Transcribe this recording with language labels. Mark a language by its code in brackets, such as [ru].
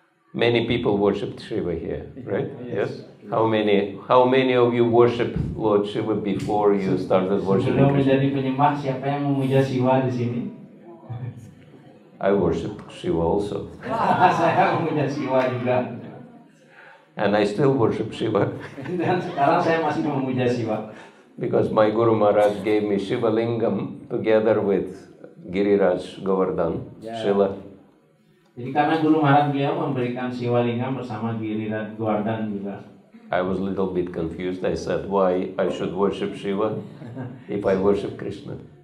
[en] Many people worshipped Shiva here, right? Yes. How many of you worship Lord Shiva before you started worshiping [id] Sebelum [en] Krishna? [id] menjadi penyembah, siapa yang memuja Shiva di sini? [en] I worship Shiva also. [id] Saya memuja Shiva juga. [en] And I still worship Shiva. [id] Dan sekarang saya masih memuja Shiva. [en] Because my Guru Maharaj gave me Shiva Lingam together with Giriraj Govardhan, Srila. [id] Jadi karena Guru Maharaj beliau memberikan Shiva Lingam bersama Giriraj Govardhan juga. [en] I was a little bit confused. I said, why I should worship Shiva if I worship Krishna?